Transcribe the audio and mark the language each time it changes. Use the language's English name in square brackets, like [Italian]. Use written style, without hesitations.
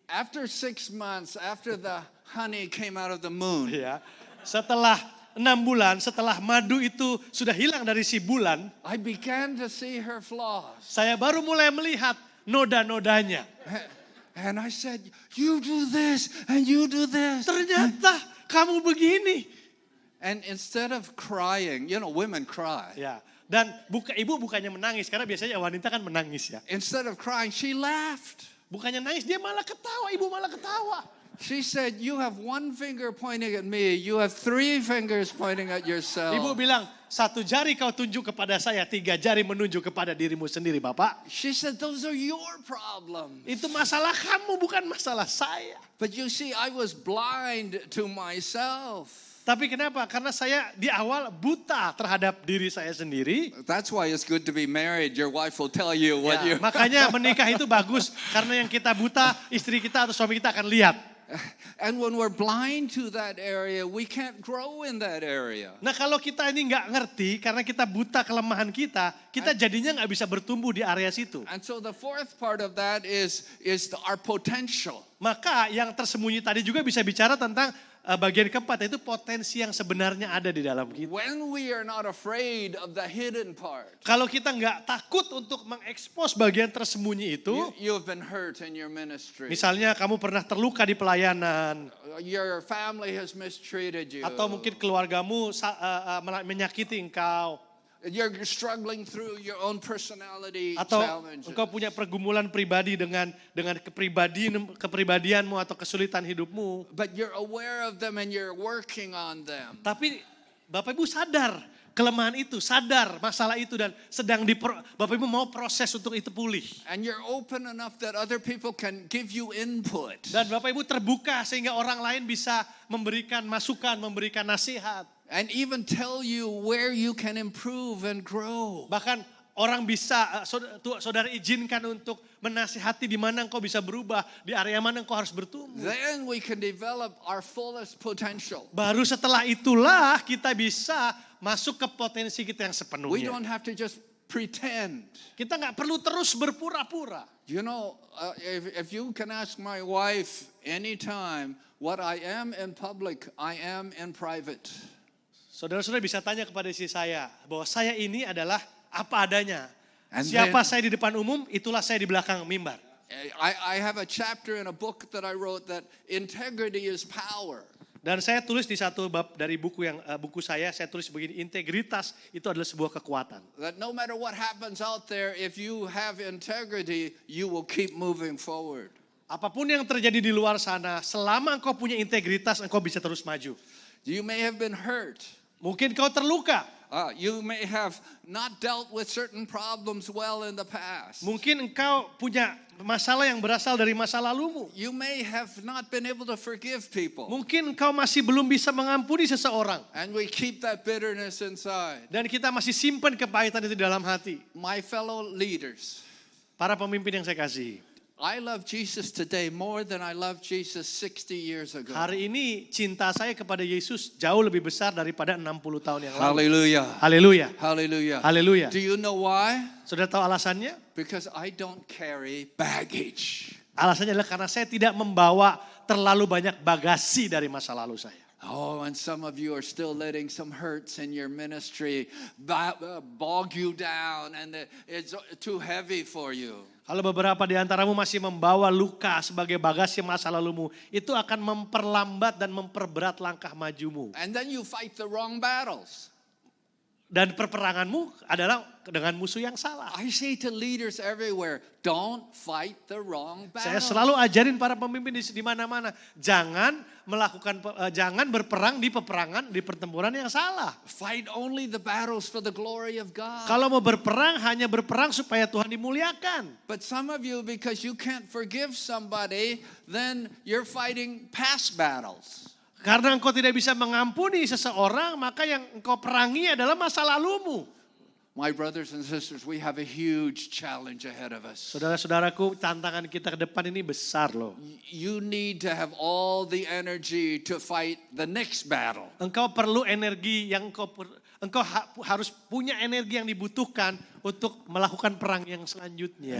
[English] After 6 months, after the honey came out of the moon, [Indonesian] Ya, setelah 6 bulan, setelah madu itu sudah hilang dari si bulan, [English] I began to see her flaws. [Indonesian] saya baru mulai melihat noda-nodanya. [English] And I said, you do this and you do this. [Indonesian] Ternyata kamu begini. [English] And instead of crying, you know, women cry. [Indonesian] Ya, dan ibu bukannya menangis, karena biasanya wanita kan menangis ya. [English] Instead of crying, she laughed. [Indonesian] Bukannya nangis, dia malah ketawa, ibu malah ketawa. [English] She said, "You have one finger pointing at me. You have three fingers pointing at yourself." [Indonesian] Ibu bilang, satu jari kau tunjuk kepada saya, tiga jari menunjuk kepada dirimu sendiri, Bapak. [English] She said, "Those are your problems." [Indonesian] Itu masalah kamu, bukan masalah saya. [English] But you see, I was blind to myself. [Indonesian] Tapi kenapa? Karena saya di awal buta terhadap diri saya sendiri. [English] That's why it's good to be married. Your wife will tell you what [Indonesian] Ya, [English] you. [Indonesian] makanya menikah itu bagus. Karena yang kita buta, istri kita atau suami kita akan lihat. [English] And when we're blind to that area, we can't grow in that area. [Indonesian] Nah kalau kita ini nggak ngerti, karena kita buta kelemahan kita jadinya nggak bisa bertumbuh di area situ. [English] And so the fourth part of that is our potential. [Indonesian] Maka yang tersembunyi tadi juga bisa bicara tentang bagian keempat, yaitu potensi yang sebenarnya ada di dalam kita. [English] When we are not afraid of the hidden part. [Indonesian] Kalau kita nggak takut untuk mengekspos bagian tersembunyi itu, [English] You have been hurt in your ministry. [Indonesian] misalnya kamu pernah terluka di pelayanan, [English] Your family has mistreated you. [Indonesian] atau mungkin keluargamu menyakiti engkau, [English] You're struggling through your own personality [Indonesian] atau [English] challenges. [Indonesian] engkau punya pergumulan pribadi dengan kepribadianmu atau kesulitan hidupmu. [English] But you're aware of them and you're working on them. [Indonesian] Tapi Bapak Ibu sadar kelemahan itu, sadar masalah itu, dan Bapak Ibu mau proses untuk itu pulih. [English] And you're open enough that other people can give you input. [Indonesian] Dan Bapak Ibu terbuka sehingga orang lain bisa memberikan masukan, memberikan nasihat. [English] And even tell you where you can improve and grow. [Indonesian] Bahkan orang bisa, saudara izinkan untuk menasihati di mana engkau bisa berubah, di area mana engkau harus bertumbuh. [English] Then we can develop our fullest potential. [Indonesian] Baru setelah itulah kita bisa masuk ke potensi kita yang [English] We [Indonesian] sepenuhnya. [English] don't have to just pretend. [Indonesian] Kita nggak perlu terus berpura-pura. [English] You know, if you can ask my wife anytime, what I am in public, I am in private. [Indonesian] Saudara-saudara bisa tanya kepada istri saya bahwa saya ini adalah apa adanya. [English] And [Indonesian] Siapa [English] then- [Indonesian] saya di depan umum, itulah saya di belakang mimbar. [English] I have a chapter in a book that I wrote that integrity is power. [Indonesian] Dan saya tulis di satu bab dari buku saya tulis begini, integritas itu adalah sebuah kekuatan. [English] That no matter what happens out there, if you have integrity, you will keep moving forward. [Indonesian] Apapun yang terjadi di luar sana, selama engkau punya integritas, engkau bisa terus maju. [English] You may have been hurt. [Indonesian] Mungkin kau terluka, [English] You may have not dealt with certain problems well in the past. [Indonesian] mungkin engkau punya masalah yang berasal dari masa lalumu. [English] You may have not been able to forgive people. [Indonesian] Mungkin engkau masih belum bisa mengampuni seseorang. [English] And we keep that bitterness inside. [Indonesian] Dan kita masih simpan kepahitan itu di dalam hati. [English] My fellow leaders, [Indonesian] Para pemimpin yang saya kasihi. [English] I love Jesus today more than I loved Jesus 60 years ago. [Indonesian] Hari ini cinta saya kepada Yesus jauh lebih besar daripada 60 tahun yang lalu. [English] Hallelujah. [Indonesian] Haleluya. [English] Hallelujah. [Indonesian] Haleluya. [English] Do you know why? [Indonesian] Sudah tahu alasannya? [English] Because I don't carry baggage. [Indonesian] Alasannya adalah karena saya tidak membawa terlalu banyak bagasi dari masa lalu saya. [English] Oh, and some of you are still letting some hurts in your ministry bog you down and it's too heavy for you. [Indonesian] Kalau beberapa di antaramu masih membawa luka sebagai bagasi masa lalumu, itu akan memperlambat dan memperberat langkah majumu. [English] And then you fight the wrong battles. [Indonesian] Dan perperanganmu adalah dengan musuh yang salah. [English] I say to leaders everywhere, don't fight the wrong [Indonesian] Saya [English] battle. [Indonesian] selalu ajarin para pemimpin di mana-mana, jangan berperang di peperangan, di pertempuran yang salah. [English] Fight only the battles for the glory of God. [Indonesian] Kalau mau berperang, hanya berperang supaya Tuhan dimuliakan. [English] But some of you, because you can't forgive somebody, then you're fighting past battles. [Indonesian] Karena engkau tidak bisa mengampuni seseorang, maka yang engkau perangi adalah masa lalumu. [English] My brothers and sisters, we have a huge challenge ahead of us. [Indonesian] Saudara-saudaraku, tantangan kita ke depan ini besar loh. [English] You need to have all the energy to fight the next battle. [Indonesian] Engkau perlu energi yang harus punya energi yang dibutuhkan untuk melakukan perang yang selanjutnya.